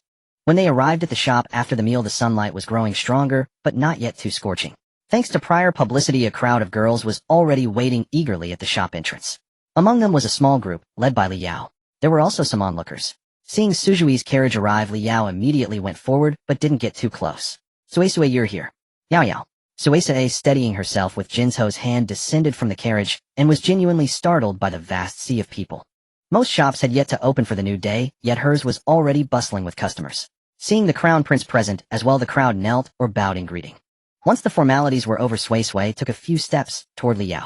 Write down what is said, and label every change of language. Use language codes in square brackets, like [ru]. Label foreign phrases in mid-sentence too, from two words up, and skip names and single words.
[en] When they arrived at the shop after the meal, the sunlight was growing stronger, but not yet too scorching. Thanks to prior publicity, a crowd of girls was already waiting eagerly at the shop entrance. Among them was a small group, led by Li Yao. There were also some onlookers. Seeing Sujui's carriage arrive, Li Yao immediately went forward, but didn't get too close. "Sui Sui, you're here." "Yao Yao." Sui Sui, steadying herself with Jinzho's hand, descended from the carriage, and was genuinely startled by the vast sea of people. Most shops had yet to open for the new day, yet hers was already bustling with customers. Seeing the crown prince present as well, the crowd knelt or bowed in greeting. Once the formalities were over, Sui Sui took a few steps toward Li Yao.